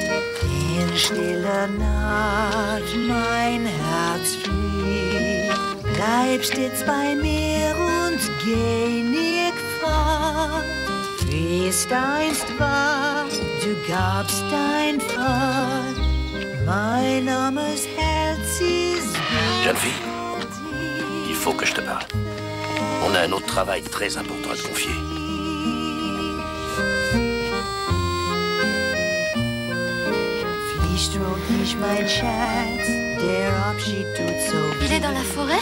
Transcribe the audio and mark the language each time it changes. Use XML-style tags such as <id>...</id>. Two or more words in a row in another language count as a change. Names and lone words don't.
<de>In stiller Nacht mein Herz fliegt. Bleib stets bei mir und geh nicht fort. Wie es einst war, du gabst dein Wort. Mein armes Herz ist</de> <fr>Jeune fille, il faut que je te parle. On a un autre travail très important à te confier. Il est dans la forêt?</fr>